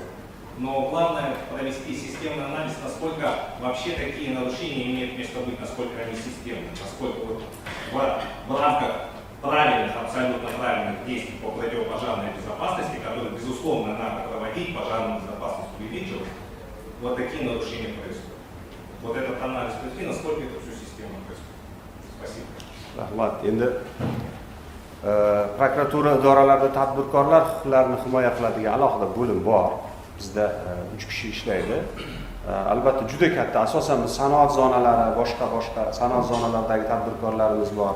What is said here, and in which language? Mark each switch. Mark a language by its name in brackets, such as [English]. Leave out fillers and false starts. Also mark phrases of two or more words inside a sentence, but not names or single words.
[Russian] Но главное провести системный анализ, насколько вообще такие нарушения имеют место быть, насколько они системны, насколько вот в рамках правильных, абсолютно правильных действий по противопожарной безопасности, которые, безусловно, надо проводить, пожарную безопасность увеличивать, вот такие нарушения происходят. Вот этот анализ провести, насколько это всю систему происходит. Спасибо. [Uzbek] Rahmat. Endi prokuratura idoralarida tadbirkorlar huquqlarini himoya qiladigan alohida bo'lim bor. Bizda 3 kishi ishlaydi. Albatta juda katta, asosan biz sanoat zonalari, boshqa sanoat zonalaridagi tadbirkorlarimiz bor.